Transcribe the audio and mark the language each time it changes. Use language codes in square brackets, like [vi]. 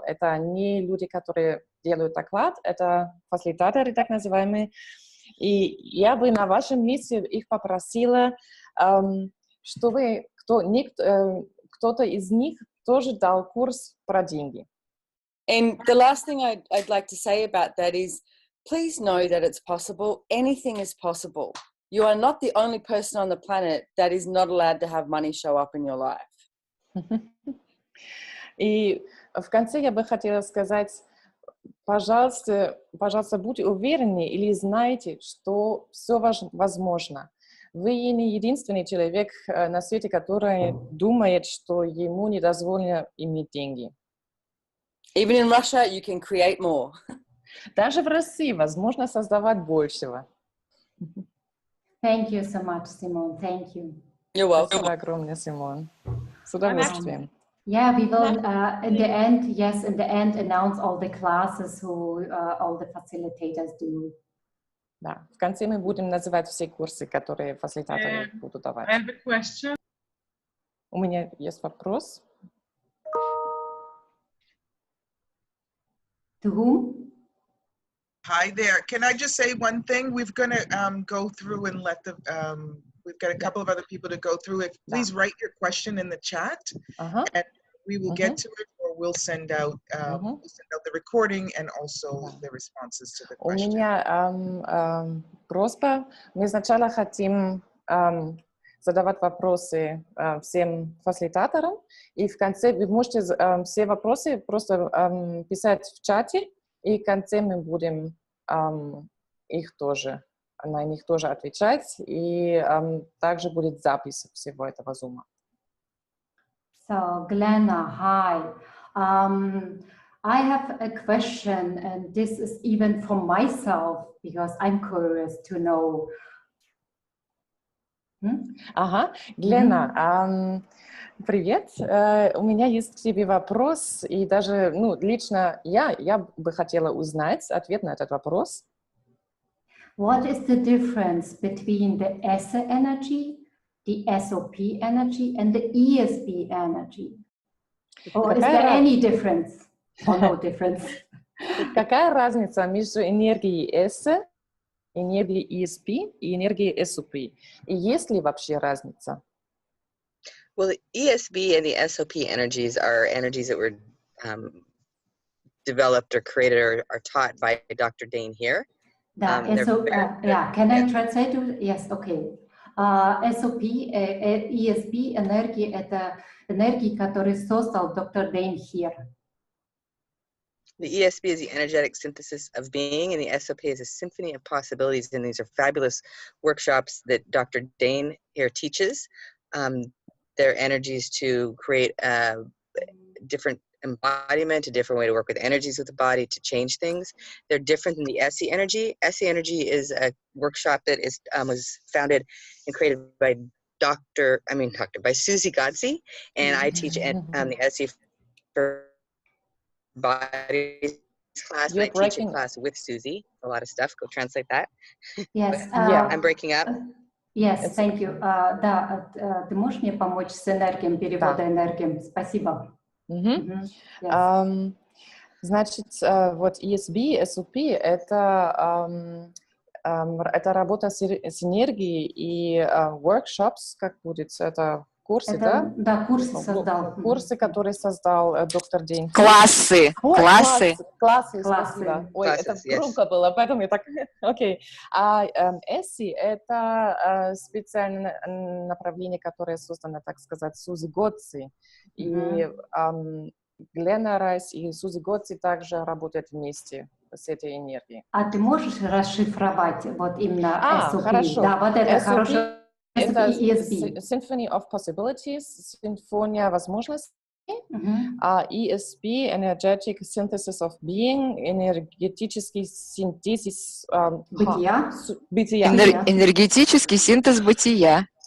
[ru] Это не люди, которые делают доклад, это фасилитаторы так называемые. И я бы на вашем месте их попросила, чтобы кто-то из них тоже дал курс про деньги. [en] And the last thing I'd like to say about that is, please know that it's possible. Anything is possible. You are not the only person on the planet that is not allowed to have money show up in your life. [ru] И в конце я бы хотела сказать, пожалуйста, будьте уверены или знайте, что все возможно. Вы не единственный человек на свете, который думает, что ему не дозволено иметь деньги. [en] Even in Russia, you can create more. [ru] Даже в России возможно создавать большего. [en] Thank you so much, Simone. Thank you. You're welcome. [ru] Спасибо огромное, Симон. С удовольствием. [en] Yeah, we will in the end announce all the classes who all the facilitators do. [ru] Да, в конце мы будем называть все курсы, которые фасилитаторы будут давать. [en] I have a question. [ru] У меня есть вопрос. [en] To whom? Hi there. Can I just say one thing? We're going to go through and let the, we've got a couple of other people to go through. Please write your question in the chat, and we will get to it, or we'll send out the recording and also the responses to the question. [ru] У меня просьба. Мы сначала хотим задавать вопросы всем фасилитаторам, и в конце вы можете все вопросы просто писать в чате, и в конце мы будем на них тоже отвечать, и также будет запись всего этого зума. [en] So, Glenna, hi. I have a question, and this is even for myself, because I'm curious to know. [ru] Гленна, Привет. У меня есть к тебе вопрос, и даже, лично я бы хотела узнать ответ на этот вопрос. [en] What is the difference between the S energy, the SOP energy, and the ESP energy? Or is there any difference or no difference? [ru] Какая разница между энергией S, энергией ESP и энергией SOP? И есть ли вообще разница? [en] Well, the ESB and the SOP energies are energies that were developed or created or are taught by Dr. Dane here. Да, can I translate? Yes, okay. [ru] SOP, ESP энергии — это энергии, которые создал доктор Dane here. [en] The ESP is the energetic synthesis of being, and the SOP is a symphony of possibilities. And these are fabulous workshops that Dr. Dane here teaches. Their energies to create a different embodiment, a different way to work with energies with the body, to change things. They're different than the SE energy. SE energy is a workshop that is was founded and created by by Susie Kacie, and I teach the SE for bodies class, and I teach a class with Susie. A lot of stuff. Go translate that. Yes. I'm breaking up. Yes, thank you. [ru] Да, ты можешь мне помочь с энергией, перевода энергии? Спасибо. [en] Yes. [ru] Значит, вот ESB, SOP — это работа с энергией, и workshops, как будет, это курсы, да? Да, курсы создал. Курсы, которые создал доктор Дин. Классы. Спасибо. Ой, это громко было, поэтому я так... Окей. А ESI — это специальное направление, которое создано, так сказать, Сузи Готси. И Glenna Rice и Сузи Готси также работают вместе с этой энергией. А ты можешь расшифровать вот именно SOP? Хорошо. Да, вот это [en] SOP [ru] хорошо. Это [en] ESP. Symphony of Possibilities, [ru] симфония возможностей. [en] ESP, Energetic Synthesis of Being, [ru] энергетический синтез бытия. Энергетический синтез бытия.